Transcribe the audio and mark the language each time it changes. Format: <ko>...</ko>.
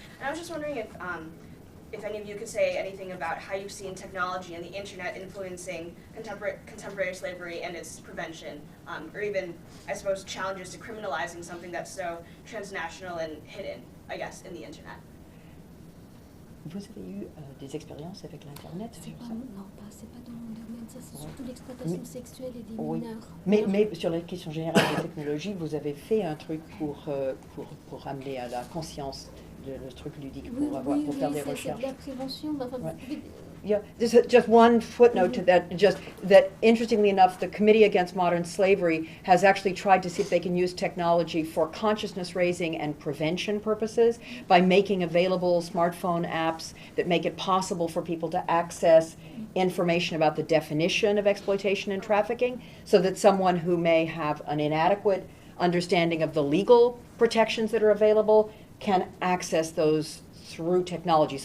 <en>And I was just wondering if any of you could say anything about how you've seen technology and the internet influencing contemporary slavery and its prevention, or even, I suppose, challenges to criminalizing something that's so transnational and hidden, I guess, in the internet.</en> <fr>Vous avez eu des expériences avec l'Internet? C'est pas dans mon domaine, ça c'est surtout l'exploitation sexuelle et des mineurs. Mais sur la question générale des technologies, vous avez fait un truc pour amener à la conscience le truc ludique, pour faire des recherches. C'est de la prévention. Enfin,</fr> <en>Yeah, just one footnote to that, just that interestingly enough, the Committee Against Modern Slavery has actually tried to see if they can use technology for consciousness raising and prevention purposes by making available smartphone apps that make it possible for people to access information about the definition of exploitation and trafficking, so that someone who may have an inadequate understanding of the legal protections that are available can access those through technology.</en>